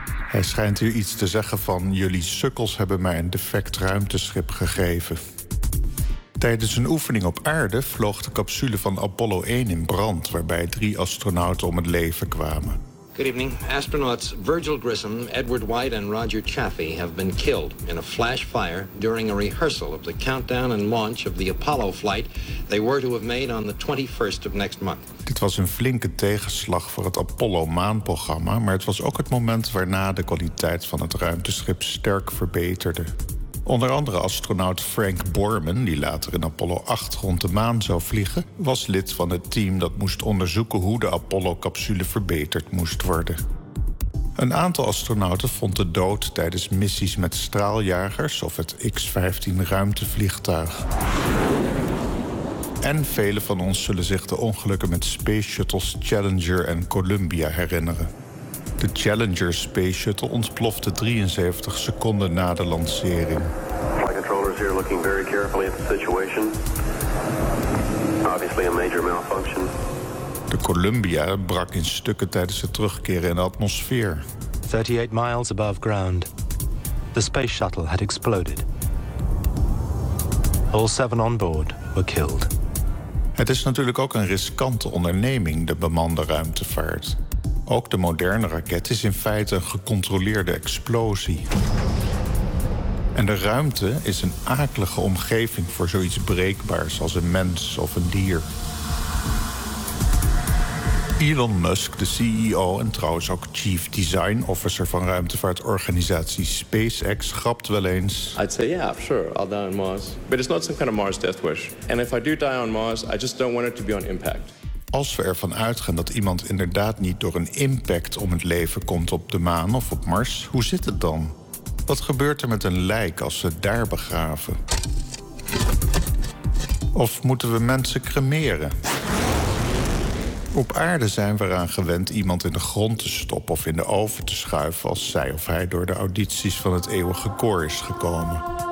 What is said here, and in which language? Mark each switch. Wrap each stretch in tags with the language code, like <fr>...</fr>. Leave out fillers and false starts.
<nl>Hij schijnt hier iets te zeggen van... jullie sukkels hebben mij een defect ruimteschip gegeven. Tijdens een oefening op aarde vloog de capsule van Apollo 1 in brand... waarbij drie astronauten om het leven kwamen.</nl> <en>Good evening. Astronauts Virgil Grissom, Edward White and Roger Chaffee... have been killed in a flash fire during a rehearsal... of the countdown and launch of the Apollo flight... they were to have made on the 21st of next month.</en> <nl>Dit was een flinke tegenslag voor het Apollo-maanprogramma... maar het was ook het moment waarna de kwaliteit van het ruimteschip sterk verbeterde. Onder andere astronaut Frank Borman, die later in Apollo 8 rond de maan zou vliegen... was lid van het team dat moest onderzoeken hoe de Apollo-capsule verbeterd moest worden. Een aantal astronauten vond de dood tijdens missies met straaljagers of het X-15 ruimtevliegtuig. En velen van ons zullen zich de ongelukken met space shuttles Challenger en Columbia herinneren. De Challenger Space Shuttle ontplofte 73 seconden na de lancering.</nl> <en>Flight controllers here looking very carefully at the situation. Obviously a major malfunction.</en> <nl>De Columbia brak in stukken tijdens het terugkeren in de atmosfeer.</nl> <en>38 miles above ground. The space shuttle had exploded. All seven on board were killed.</en> <nl>Het is natuurlijk ook een riskante onderneming, de bemande ruimtevaart. Ook de moderne raket is in feite een gecontroleerde explosie. En de ruimte is een akelige omgeving voor zoiets breekbaars als een mens of een dier. Elon Musk, de CEO en trouwens ook Chief Design Officer van ruimtevaartorganisatie SpaceX, grapt wel eens.</nl> <en>I'd say yeah, sure, I'll die on Mars. But it's not some kind of Mars death wish. And if I do die on Mars, I just don't want it to be on impact.</en> <nl>Als we ervan uitgaan dat iemand inderdaad niet door een impact om het leven komt op de maan of op Mars, hoe zit het dan? Wat gebeurt er met een lijk als ze het daar begraven? Of moeten we mensen cremeren? Op aarde zijn we eraan gewend iemand in de grond te stoppen of in de oven te schuiven als zij of hij door de audities van het eeuwige koor is gekomen.</nl>